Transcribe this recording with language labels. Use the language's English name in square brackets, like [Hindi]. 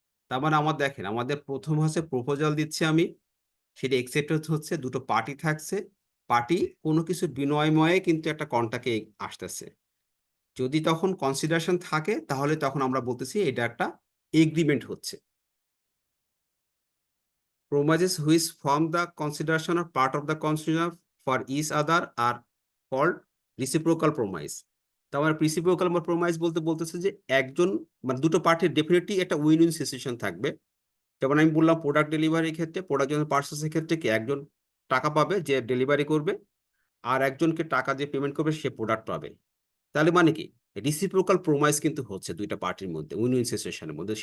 [Bangla] তার মানে আমার দেখেন, আমাদের প্রথম হচ্ছে প্রপোজাল দিচ্ছে আমি, সেটা একসেপ্টেড হচ্ছে, দুটো পার্টি থাকছে, পার্টি কোনো কিছু বিনিময়ে কিন্তু একটা কন্ট্রাক্টে আসতেছে। যদি তখন কনসিডারেশন থাকে, তাহলে তখন আমরা বলতেছি এটা একটা এগ্রিমেন্ট হচ্ছে। [English] Promises which form the consideration or part of the consideration for each other are called reciprocal promise. [Bangla] তো আমার রিসিপ্রোকাল প্রোমাইস বলতে বলতেছে যে একজন, মানে দুটো পার্টির ডেফিনেটলি একটা উইন উইন সিচুয়েশন থাকবে। যেমন আমি বললাম প্রোডাক্ট ডেলিভারির ক্ষেত্রে, প্রোডাক্ট পার্সেসের ক্ষেত্রে কি একজন টাকা পাবে যে ডেলিভারি করবে, আর একজনকে টাকা যে পেমেন্ট করবে সে প্রোডাক্ট পাবে। তাহলে মানে কি, রিসিপ্রোকাল প্রোমাইস কিন্তু হচ্ছে দুইটা পার্টির মধ্যে, উইন উইন সিচুয়েশনের মধ্যে।